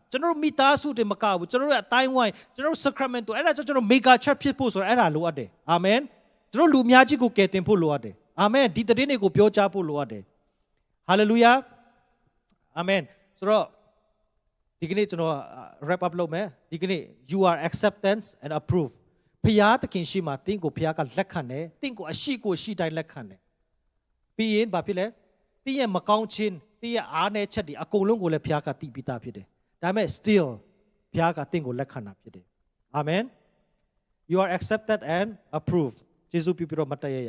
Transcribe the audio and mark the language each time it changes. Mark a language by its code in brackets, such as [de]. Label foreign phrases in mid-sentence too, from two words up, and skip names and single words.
[my] ကျွန်တော်တို့မိသားစုတွေမကဘူးကျွန်တော်တို့အတိုင်းဝိုင်းကျွန်တော်တို့ Sacramento အဲ့ဒါကြောင့်ကျွန်တော် [en] mega church [my] ဖြစ်ဖို့ဆိုတော့အဲ့ဒါလိုအပ်တယ်အာမင်ကျွန်တော်လူများကြီး ကိုကယ်တင်ဖို့လိုအပ်တယ်အာမင်ဒီတည်င်းတွေကိုပြောကြားဖို့လိုအပ်တယ်ဟာလေလုယာအာမင်ဆိုတော့ဒီကနေ့ ကျွန်တော် [en] wrap up [my] လုပ်မယ်ဒီကနေ့ [en] you are acceptance and approved [my] ဘုရားသခင်ရှိမှတင်းကိုဘုရားကလက်ခံတယ်တင်းကိုအရှိကိုရှိတိုင်းလက်ခံတယ်ပြီးရင်ဘာဖြစ်လဲတင်းရဲ့မကောင်းခြင်းတင်းရဲ့အားနည်းချက်တွေအကုန်လုံးကိုလည်းဘုရားကသိပြီးသားဖြစ်တယ်ဒါပေမဲ့ still ဘုရားကတင်းကိုလက်ခံတာဖြစ်တယ်အာမင် [en] you are accepted and approved [my] ယေရှုပြုပြီးတော့မတ်တရရအောင်